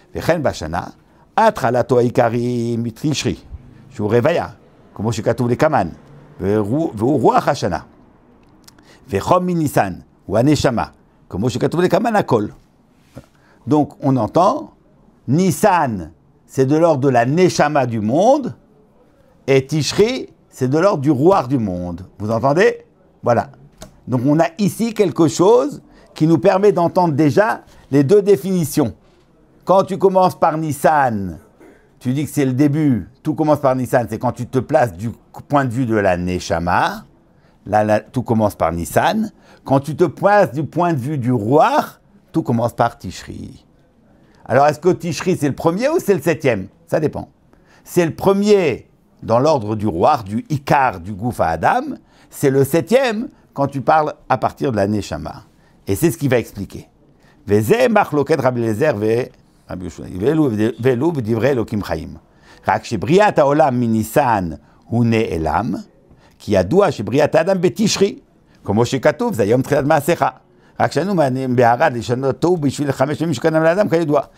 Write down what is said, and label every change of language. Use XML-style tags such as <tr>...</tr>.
<he>וכן בשנה, התחלתו העיקרי מתשרי, שהוא רוויה, כמו שכתוב לקמן, והוא רוח השנה. וחום מניסן, הוא הנשמה, כמו שכתוב לקמן הכל.</he> <fr>Donc, on entend, Nissan, c'est de l'ordre de la neshama du monde, et Tishri, c'est de l'ordre du roi du monde. Vous entendez? Voilà. Donc, on a ici quelque chose qui nous permet d'entendre déjà les deux définitions. Quand tu commences par Nissan, tu dis que c'est le début, tout commence par Nissan, c'est quand tu te places du point de vue de la Neshama, là, tout commence par Nissan. Quand tu te places du point de vue du roi, tout commence par Tishri. Alors, est-ce que Tishri, c'est le premier ou c'est le septième? Ça dépend. C'est le premier dans l'ordre du roi, du Ikar, du Goufa Adam, c'est le septième quand tu parles à partir de la Neshama. Et c'est ce qu'il va expliquer.</fr> <he>וזה מחלוקת רבי אליעזר ורבי יהושע, ואלו בדברי אלוקים חיים. רק שבריאת העולם מניסן הוא נעלם, כי ידוע שבריאת האדם בתשרי, כמו שכתוב, זה יום תחילת מעשיך. רק שאנו בערד לשנותו בשביל 5 ימים שקדם לאדם כידוע.</he>